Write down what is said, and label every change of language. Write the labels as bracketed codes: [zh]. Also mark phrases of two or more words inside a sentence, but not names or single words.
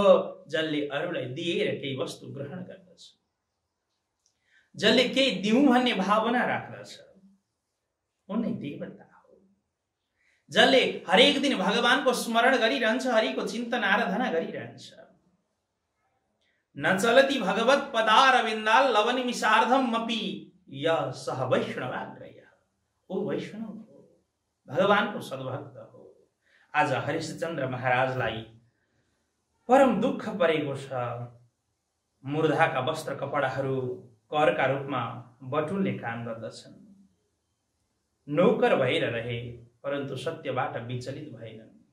[ne] जसले अरूलाई दिएर केही वस्तु ग्रहण गर्दछ, जसले केही दिउँ भन्ने भावना राख्दछ, उनै देवता हो। जसले हरेक दिन भगवानको स्मरण गरिरहन्छ, हरिको चिन्तन आराधना गरिरहन्छ। [sa] न चलति भगवत पदारविन्दाल लवनिमिषार्धम अपि य सह वैष्णवाग्रय। [ne] ओ वैष्णव हो, भगवानको सद्भक्त हो। आज हरिश्चन्द्र महाराजलाई परम दुःख परेको छ। मुर्दाका वस्त्र कपडाहरू करका रूपमा बटुल्ने काम गर्दछन्। नौकर भएर रहे परन्तु सत्यबाट विचलित भएनन्।